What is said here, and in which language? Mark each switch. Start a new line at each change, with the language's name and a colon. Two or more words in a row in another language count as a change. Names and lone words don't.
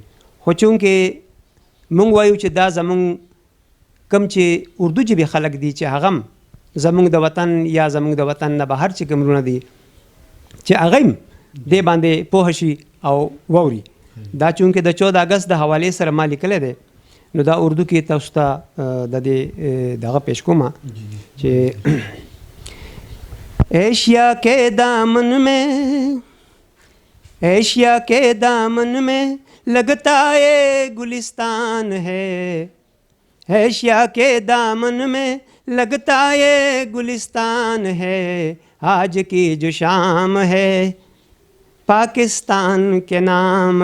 Pashto: خو چونکې مونږ وایو چې دا زمونږ کم چې اردو ژبې خلک دي چې هغه زمونږ د وطن یا زمونږ د وطن نه بهر چې کوم رونه دي چې هغه هم دې باندې پوه شي او ووري. دا چونکې د 14 اګست د حوالې سره ما لیکلی دی نو دا اردو کې تاسو ته د دې دغه پیش کوم چې
Urdu: ایشیا کے دامن میں، ایشیا کے دامن میں لگتا ہے گلستان ہے، ایشیا کے دامن میں لگتا ہے گلستان ہے، آج کی جو شام ہے پاکستان کے نام